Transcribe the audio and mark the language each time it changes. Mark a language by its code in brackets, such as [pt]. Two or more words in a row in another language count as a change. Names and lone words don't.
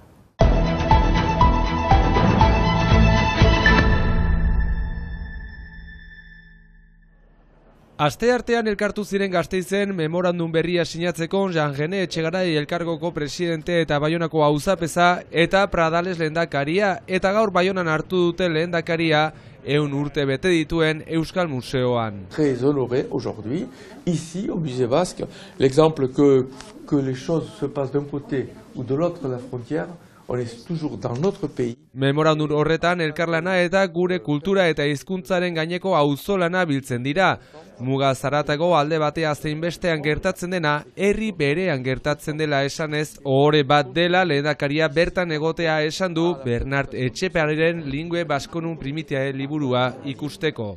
[eu] Asteartean elkartu ziren Gasteizen memorandum berria sinatzeko Jean-Gene Etxegarai elkargoko presidente eta Baionako auzapeza eta Pradales lehendakaria, eta gaur Baionan hartu dute lehendakaria 100 urte bete dituen Euskal Museoan. [fr] Très honoré aujourd'hui, ici au Musée Basque, l'exemple que les choses se passent d'un côté ou de l'autre de la frontière, on est toujours dans notre pays. [eu] Memorandum horretan elkarlana eta gure kultura eta hizkuntzaren gaineko auzolana biltzen dira. Muga zaratago alde batea zein bestean gertatzen dena, herri berean gertatzen dela esanez, ohore bat dela lehendakaria bertan egotea esan du Bernart Etxepareren Lingue Basconum Primitiae liburua ikusteko.